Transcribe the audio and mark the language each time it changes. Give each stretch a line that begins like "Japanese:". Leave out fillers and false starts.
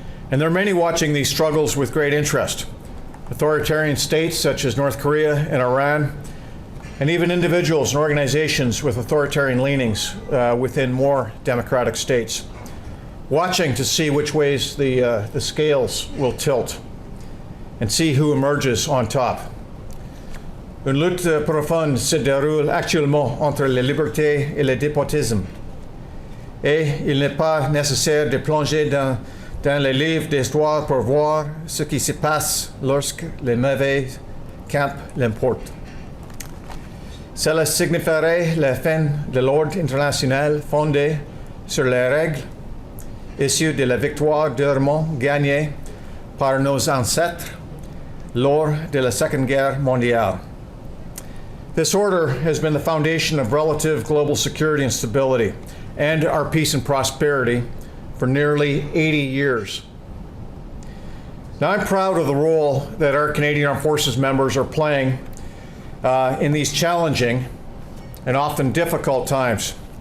English: And there are many watching these struggles with great interest. Authoritarian states such as North Korea and Iran, and even individuals and organizations with authoritarian leanings within more democratic states, watching to see which ways the scales will tilt and see who emerges on top.
French: Une lutte profonde se déroule actuellement entre la liberté et le despotisme. Et il n'est pas nécessaire de plonger dans les livres d'histoire pour voir ce qui se passe lorsque les mauvais camp l'emportent. Cela signifierait la fin de l'ordre international fondé sur les règles issues de la victoire durement gagnée par nos ancêtres lors de la Seconde Guerre mondiale.
English: This order has been the foundation of relative global security and stability, and our peace and prosperity for nearly 80 years. Now, I'm proud of the role that our Canadian Armed Forces members are playing in these challenging and often difficult times.